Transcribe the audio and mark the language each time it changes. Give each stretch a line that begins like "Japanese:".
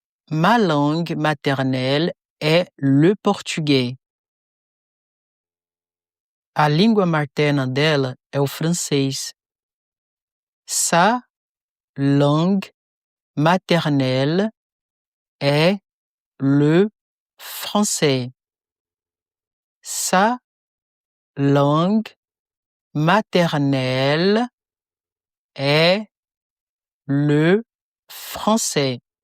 French: Ma langue maternelle est le portugais.
Portuguese: A língua materna dela é o francês.
French: Sa langue maternelle est le français. Sa langue maternelle est le français.